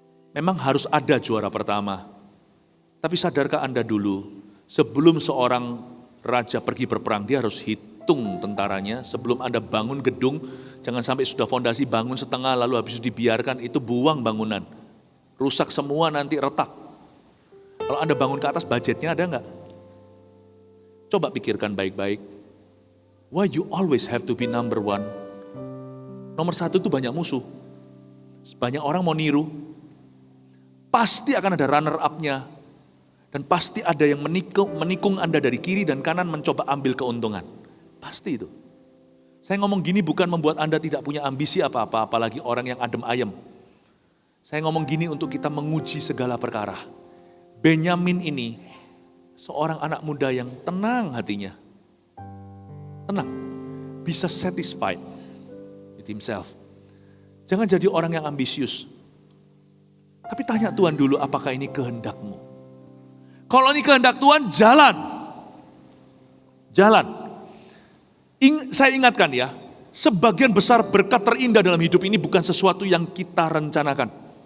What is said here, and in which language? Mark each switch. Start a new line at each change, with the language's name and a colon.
Indonesian: Memang harus ada juara pertama. Tapi sadarkah Anda dulu, sebelum seorang raja pergi berperang, dia harus hitung tentaranya. Sebelum Anda bangun gedung, jangan sampai sudah fondasi bangun setengah lalu habis itu dibiarkan, itu buang bangunan. Rusak semua, nanti retak. Kalau Anda bangun ke atas, budgetnya ada enggak? Coba pikirkan baik-baik.
English: Why you always have to be number one?
Indonesian: Nomor satu itu banyak musuh. Banyak orang mau niru. Pasti akan ada runner up-nya. Dan pasti ada yang menikung Anda dari kiri dan kanan mencoba ambil keuntungan. Pasti itu. Saya ngomong gini bukan membuat Anda tidak punya ambisi apa-apa, apalagi orang yang adem ayem. Saya ngomong gini untuk kita menguji segala perkara. Benyamin ini seorang anak muda yang tenang hatinya. Tenang. Bisa
English: satisfied with himself.
Indonesian: Jangan jadi orang yang ambisius. Tapi tanya Tuhan dulu, apakah ini kehendak-Mu? Kalau ini kehendak Tuhan, jalan. Jalan. Saya ingatkan ya, sebagian besar berkat terindah dalam hidup ini bukan sesuatu yang kita rencanakan.